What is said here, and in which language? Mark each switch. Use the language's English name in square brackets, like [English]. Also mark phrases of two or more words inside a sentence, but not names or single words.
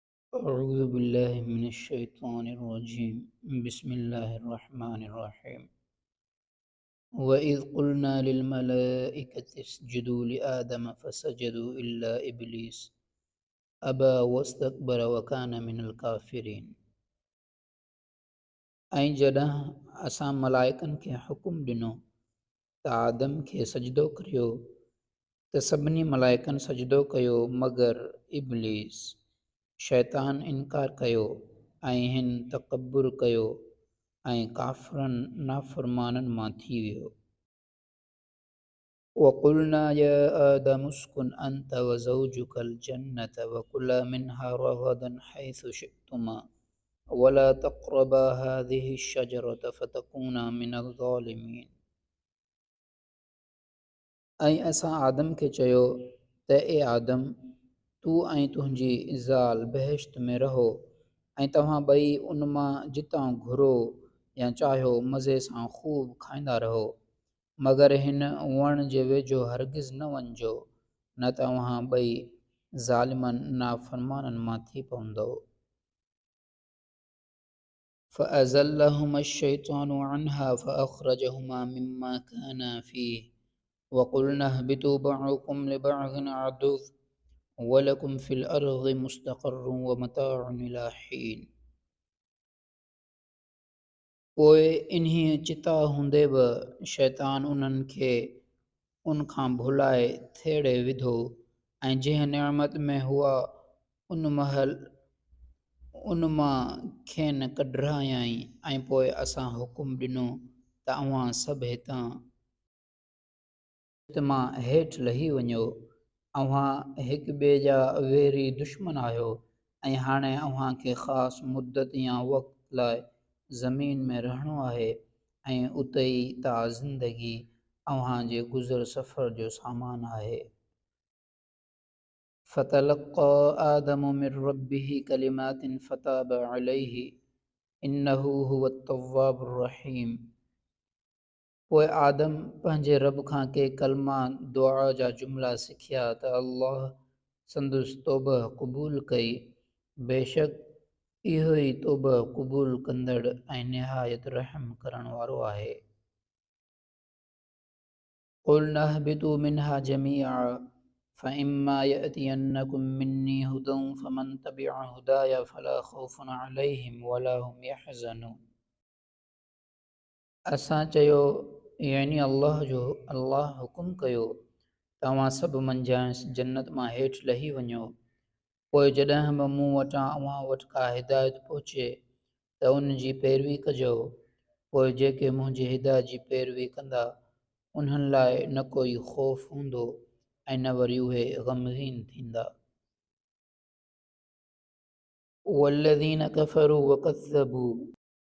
[Arabic] أعوذ بالله من الشيطان الرجيم. بسم الله الرحمن الرحيم. وإذ قلنا للملائكة اسجدوا لآدم فسجدوا إلا إبليس أبى واستكبر وكان من الكافرين. [Sindhi] ऐं जॾहिं असां मलाइकनि खे हुकुम ॾिनो त आदम खे सजदो करियो त सभिनी मलाइकनि सजदो कयो मगर इब्लीस शैतान इनकार कयो ऐं हिन तकब्बुर कयो ऐं काफ़िरनि नाफ़रमाननि मां थी वियो। [Arabic] وقلنا يا آدم اسكن أنت وزوجك الجنة وكلا منها رغدا حيث شئتما ولا تقربا هذه الشجرة فتكونا من الظالمين. [Sindhi] ऐं असां आदम खे चयो त ए आदम तूं ऐं तुंहिंजी ज़ाल बहिश्त में रहो ऐं तव्हां ॿई उन मां जितां घुरो या चाहियो मज़े सां ख़ूब खाईंदा रहो मगर हिन वण जे वेझो हरगिज़ न वञिजो न तव्हां ॿई ज़ालिमनि नाफ़रमाननि मां थी पवंदव। [Arabic] فأزلهما الشيطان عنها فأخرجهما مما كانا فيه وقلنا اهبطوا بعضكم لبعض عدو ولكم في الأرض مستقر ومتاع إلى حين. [Sindhi] पोइ इन्ही चिता हूंदे बि शैतान उन्हनि खे उन खां भुलाए थेड़े विधो ऐं जंहिं नेमत में हुआ उन मां खेनि कढरायाई ऐं पोइ असां हुकुम ॾिनो त अव्हां सभु हितां मां हेठि लही वञो। अव्हां हिक ॿिए जा वेरी दुश्मन आहियो ऐं हाणे अव्हां खे ख़ासि मुद्दत या वक़्त लाइ ज़मीन में रहणो आहे ऐं उते ई ता ज़िंदगी अव्हां जे गुज़र सफ़र जो सामान आहे। [Arabic] فتلقى آدم من ربه كلمات فتاب عليه إنه هو التواب الرحيم. [Sindhi] पोइ आदम पंहिंजे रब खां के कलमा दुआ जा जुमिला सिखिया त अल्लाह संदुसि तौबह क़बूल कई बेशक इहो ई तौबह क़बूल कंदड़ ऐं निहायत रहम करण वारो आहे। [Arabic] قلنا اهبطوا منها جميعا فإما يأتينكم مني هدى فمن تبع هداي فلا خوف عليهم ولا هم يحزنون. [Sindhi] असां चयो यानी अल्लाह हुकुम कयो तव्हां सभु मंझांसि जन्नत मां हेठि लही वञो। पोइ जॾहिं बि मूं वटां अव्हां वटि का हिदायत पहुचे त उन जी पैरवी कजो। पोइ जेके मुंहिंजी हिदायत जी पैरवी कंदा उन्हनि लाइ न कोई ख़ौफ़ हूंदो ऐं न वरी उहे ग़मगीन थींदा। [Arabic] والذين كفروا وكذبوا